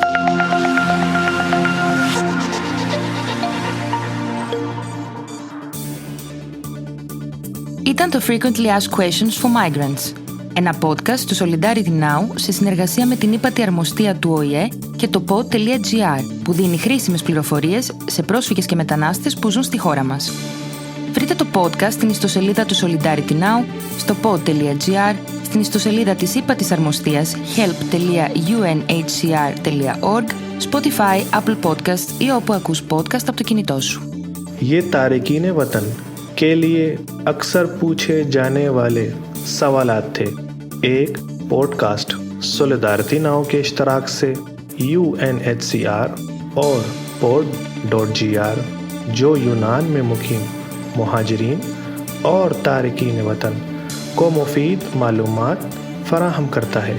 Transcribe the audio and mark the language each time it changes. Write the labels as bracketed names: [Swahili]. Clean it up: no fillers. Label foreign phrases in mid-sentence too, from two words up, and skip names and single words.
[Greek] Ήταν το Frequently Asked Questions for Migrants, ένα podcast του Solidarity Now σε συνεργασία με την ύπατη αρμοστία του ΟΗΕ και το pod.gr, που δίνει χρήσιμες πληροφορίες σε πρόσφυγες και μετανάστες που ζουν στη χώρα μας. Βρείτε το podcast στην ιστοσελίδα του Solidarity Now, στο pod.gr, στην ιστοσελίδα της ύπατης αρμοστίας help.unhcr.org, Spotify, Apple Podcasts ή όπου ακούς podcast από το کینητό σου. [Urdu] یہ تارکین وطن کے لیے اکثر پوچھے جانے والے سوالات تھے۔ ایک پوڈ کاسٹ سولیدارٹی ناؤ کے اشتراک سے UNHCR اور pod.gr جو یونان میں مقیم مہاجرین اور تارکین وطن کو مفید معلومات فراہم کرتا ہے۔